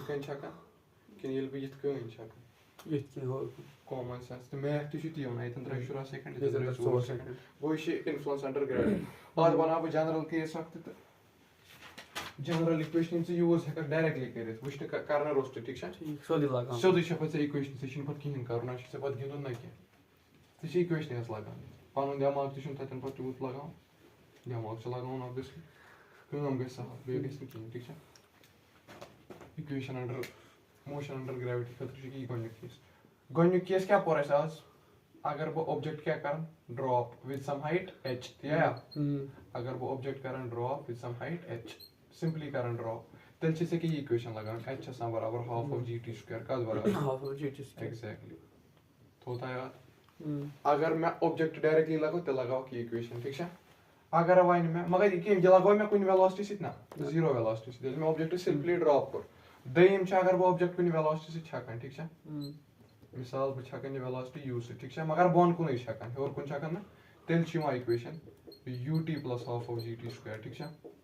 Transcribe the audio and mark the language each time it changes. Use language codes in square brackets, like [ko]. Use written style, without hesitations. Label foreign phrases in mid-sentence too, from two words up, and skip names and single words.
[ks] کٔنۍ چھکان کِنہٕ ییٚلہِ بہٕ یِتھ کٔنۍ چھکان [en] common sense [ks] تہٕ میتھ تہِ چھُ تی وَنان ییٚتٮ۪ن درٛاے 10 سیکنڈ ییٚتٮ۪ن درٛاے 4 سیکنڈ گوٚو یہِ چھِ [en] influence under gravity [ks] پتہٕ بناو بہٕ [en] general case [ks] اکھ تہِ تہٕ [en] general equation [ks] ژٕ یوٗز ہٮ۪ککھ ڈایریکٹلی کٔرِتھ وٕچھنہٕ کرنہٕ روٚستُے ٹھیٖک چھا سیوٚدُے چھےٚ پتہٕ ژےٚ اِکویشن ژےٚ چھُنہٕ پتہٕ کِہینۍ کرُن نہ چھُ ژےٚ پتہٕ گِنٛدُن نہ کینٛہہ ژےٚ چھِ اِکویشنہِ حظ لگان پنُن دٮ۪ماغ تہِ چھُنہٕ تتٮ۪ن پتہٕ تیوٗت لگاوُن دٮ۪ماغ چھُ لگاوُن اوبویسلی کٲم گژھِ سہل بیٚیہِ گژھِ نہٕ کِہینۍ ٹھیٖک چھا [en] equation under motion under gravity [ks] خٲطرٕ چھُ یی گۄڈٕنیُک کیس کیٛاہ پوٚر اَسہِ آز اگر بہٕ اوبجیکٹ کیٛاہ کرن [en] drop with some height h [ks] تی آیا اگر بہٕ اوبجیکٹ کرن [en] drop with some height h [ks] سمپلی کرن ڈراپ تیٚلہِ چھِ ژےٚ کیٛاہ یہِ اِکویشن لگان h چھِ آسان برابر [en] half of g t square [ks] کتھ برابر ایگزیکٹلی تھوٚوتھا یاد اگر مےٚ اوبجیکٹ ڈایریکٹلی لگاو تیٚلہِ لگاوکھ یہِ اِکویشن ٹھیٖک چھا اگر وۄنۍ مےٚ مگر یہِ لگاو مےٚ کُنہِ ویلاسٹی سۭتۍ نہ 0 ویلاسٹی سۭتۍ ییٚلہِ مےٚ اوبجیکٹ [en] simply drop [ks] کوٚر دوٚیِم چھُ اگر بہٕ اوبجیکٹ کُنہِ ویلاسٹی سۭتۍ چھکان ٹھیٖک چھا مثال بہٕ چھکان یہِ ویلاسٹی یوٗ سۭتۍ ٹھیٖک چھا مگر بۄن کُنٕے چھکان ہیوٚر کُن چھکان نہٕ تیٚلہِ چھِ یِوان اِکویشن [en] u t plus half of g t square [ks] ٹھیٖک چھا